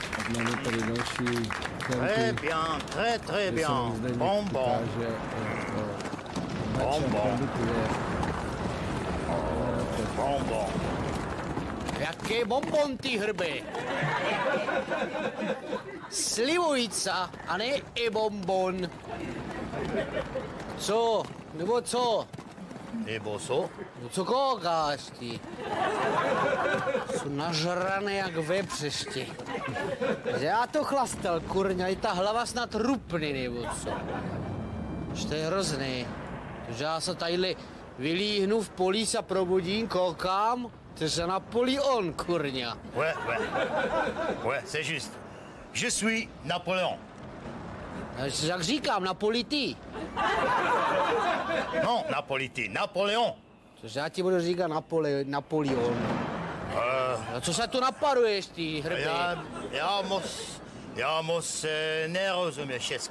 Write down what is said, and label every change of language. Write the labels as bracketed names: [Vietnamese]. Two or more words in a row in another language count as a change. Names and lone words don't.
[Czech] máme tady další [French] Très bien, très bien. Bonbon. Bonbon. Bonbon. [Czech] Jaký bonbon, ty hrby? Slivovica, a ne i bonbon. Co? Nebo co? Nebo co? No co koukáš, ty? Jsou nažrané jak vepřešti. Že já to chlastal, kurňa, i ta hlava snad rupny, nebo co? Že to je hrozný. Že já se tadyhle vylíhnu v polís a probudím, koukám, to je Napoleon, kurňa. [French] Ouais, c'est juste. Je suis Napoléon. [Czech] Jak říkám, Napolity. [French] Non, Napolity, Napoléon. [Czech] Cože já ti budu říkat Napoleon. A co se tu naparuješ, ty hrby? Já moc nerozumím česky.